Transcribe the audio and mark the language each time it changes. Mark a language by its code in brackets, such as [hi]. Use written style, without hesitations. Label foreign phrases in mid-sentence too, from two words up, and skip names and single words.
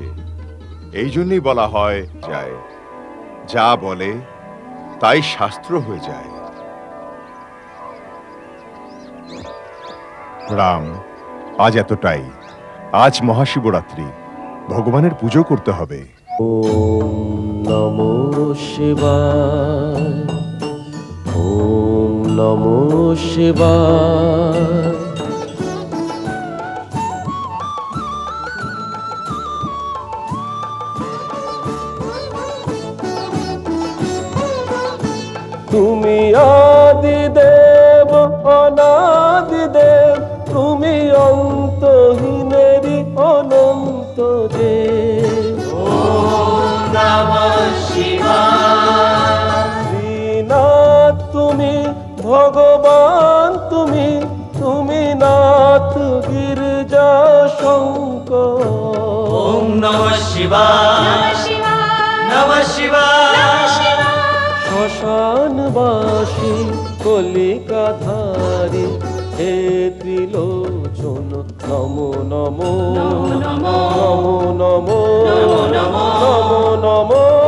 [bn] এই জন্যই বলা হয় যায়, যা বলে তাই শাস্ত্র হয়ে যায়। রাম, আজ এতটাই। আজ মহাশিবরাত্রি, ভগবানের পুজো করতে হবে। [sa] ওম নমো শিবায়, ওম নমো শিবায়। [bn] তুমি আদি দেব অনাদি দেব, তুমি অন্তহীনেরই অনন্ত যে। [sa] ওম নমঃ শিবায়। [bn] শ্রীনাথ তুমি, ভগবান তুমি, তুমি নাথ গির্জা শঙ্কর। [sa] ওম নমঃ শিবায়, নমঃ শিবায়। [bn] শ্মশানবাসী কলিকাধারী, হে ত্রিলোচন নমো নমো নমো নমো নমো নমো।